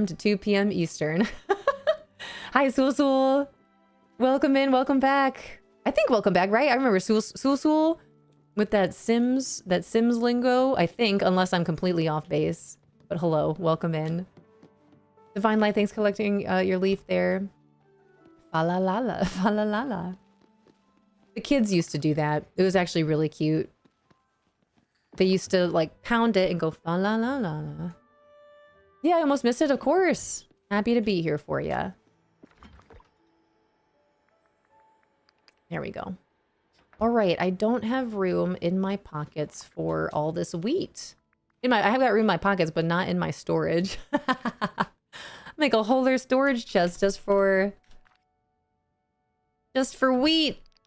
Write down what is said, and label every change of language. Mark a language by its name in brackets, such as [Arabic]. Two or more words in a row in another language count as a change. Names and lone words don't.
[English] to 2 p.m. Eastern. Hi, Sul. Welcome in, welcome back. I think welcome back, right? I remember Sul with that Sims lingo, I think, unless I'm completely off base. But hello, welcome in. Divine Light, thanks for collecting your leaf there. Fa la la la, fa la la la. The kids used to do that. It was actually really cute. They used to like pound it and go fa la la la la. Yeah, I almost missed it, of course. Happy to be here for you. There we go. All right, I don't have room in my pockets for all this wheat. I have got room in my pockets, but not in my storage. Make a whole other storage chest just for wheat.